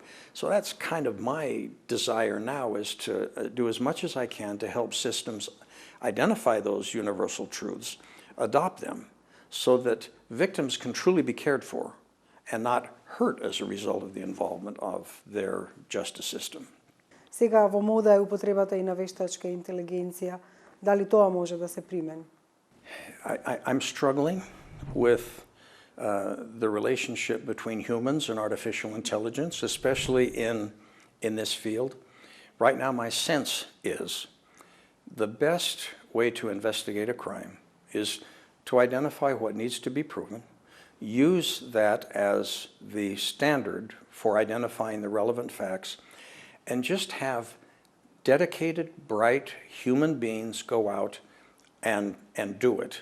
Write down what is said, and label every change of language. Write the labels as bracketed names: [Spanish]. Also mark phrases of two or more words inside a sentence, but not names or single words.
[English] So that's kind of my desire now, is to do as much as I can to help systems identify those universal truths, adopt them, so that victims can truly be cared for and not hurt as a result of the involvement of their justice system. [Macedonian] Сега во мода е употребата и на вештачка интелигенција. Дали тоа може да се примени? [English] I'm struggling with the relationship between humans and artificial intelligence, especially in this field. Right now, my sense is the best way to investigate a crime is to identify what needs to be proven, use that as the standard for identifying the relevant facts, and just have dedicated, bright human beings go out and do it.